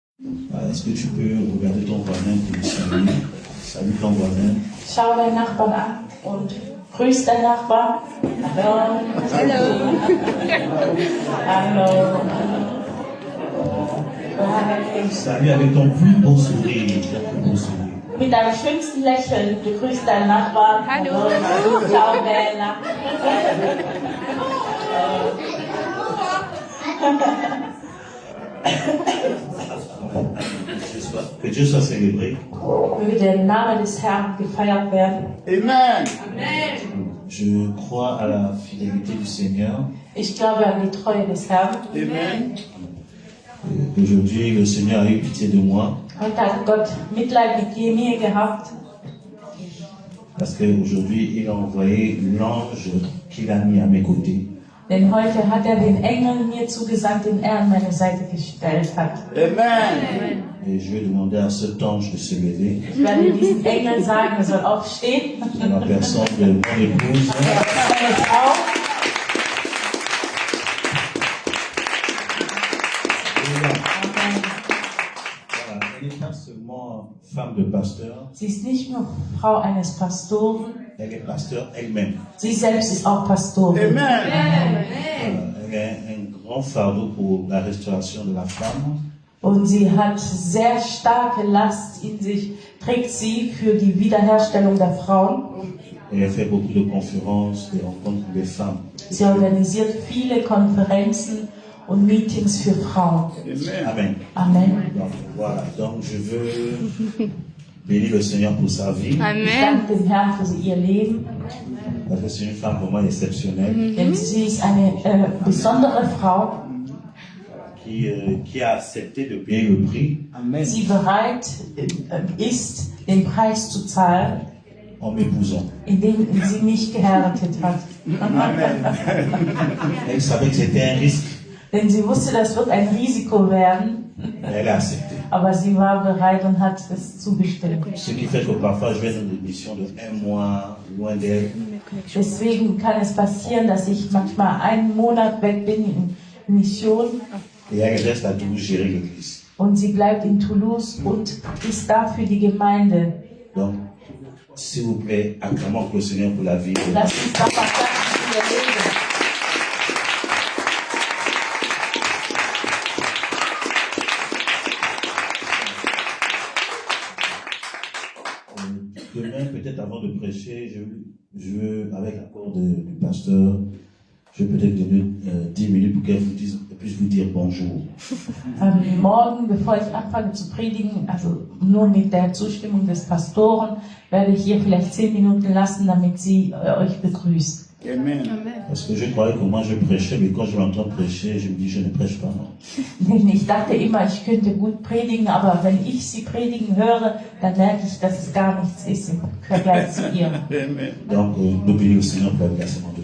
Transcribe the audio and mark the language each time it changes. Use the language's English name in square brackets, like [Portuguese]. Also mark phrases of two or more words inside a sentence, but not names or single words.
[French] Est-ce que tu peux regarder ton voisin pour le saluer? Salut ton voisin. [German] Schau deinen Nachbarn an und grüß deinen Nachbarn. Hallo. [English] Hello. [German] Hallo. [English] Hi. [French] Salut avec ton plus beau sourire. Ton plus beau sourire. [German] Mit deinem schönsten Lächeln, du grüßt deinen Nachbarn. Hallo. [Italian] Ciao, Bella. [French] Que Dieu soit célébré. [German] Möge der Name des Herrn gefeiert werden. Amen. [French] Je crois à la fidélité du Seigneur. [German] Ich glaube an die Treue des Herrn. Amen. [French] Aujourd'hui, le Seigneur a eu pitié de moi. [German] Heute hat Gott Mitleid mit mir gehabt. [French] Parce qu'aujourd'hui, il a envoyé l'ange qu'il a mis à mes côtés. [German] Denn heute hat er den Engel mir zugesandt, den er an meine Seite gestellt hat. Amen. [French] Et je vais demander à cet ange de se lever. [German] Ich werde diesem Engel sagen, er soll aufstehen. [French] En la personne de mon épouse. [German] Seine Frau. [French] Voilà, elle n'est pas seulement femme de pasteur, [German] Sie ist nicht nur Frau eines Pastoren, [French] elle est pasteur elle-même. [German] sie selbst ist auch Pastorin. Amen. [French] Voilà, elle a un grand fardeau pour la restauration de la femme. [German] Und sie hat sehr starke Last in sich, trägt sie für die Wiederherstellung der Frauen. [French] Et elle fait beaucoup de conférences, des rencontres des femmes. [German] Sie organisiert viele Konferenzen und Meetings für Frauen. Amen. Amen. [French] Donc, voilà, donc je veux bénir le Seigneur pour sa vie. [German] Ich Amen. danke dem Herrn für ihr Leben, [French] Parce que c'est une femme vraiment exceptionnelle [German] denn sie ist eine besondere Frau, [French] qui a accepté de payer le prix [German] die bereit ist, den Preis zu zahlen, [French] en m'épousant. [German] indem sie mich geheiratet hat. [French] Elle savait que c'était un risque, [German] Denn sie wusste, das wird ein Risiko werden, [French] mais elle a accepté. [German] aber sie war bereit und hat es zugestimmt. [French] Ce qui fait que parfois je vais dans des missions de un mois loin d'elle. [German] Deswegen kann es passieren, dass ich manchmal einen Monat weg bin in Mission [French] Et elle reste à Toulouse gérer l'église. [German] und sie bleibt in Toulouse und ist da für die Gemeinde. [French] Donc, s'il vous plaît, acclamons le Seigneur pour la vie. [German] Lass uns doch mal klatschen für ihr Leben. [French] Demain, peut-être avant de prêcher, je veux, avec l'accord du pasteur, je vais peut-être donner 10 minutes pour qu'elle puisse vous dire bonjour. [German] Morgen, bevor ich anfange zu predigen, also nur mit der Zustimmung des Pastoren, werde ich ihr vielleicht 10 Minuten lassen, damit sie euch begrüßt. Amen. [French] Parce que je croyais que moi je prêchais, mais quand je l'entends prêcher, je me dis je ne prêche pas. Non. [German] Denn ich dachte immer, ich könnte gut predigen, aber wenn ich sie predigen höre, dann merke ich, dass es gar nichts ist im Vergleich zu ihr. Amen. [French] Donc, nous bénissons le Seigneur pour la versement de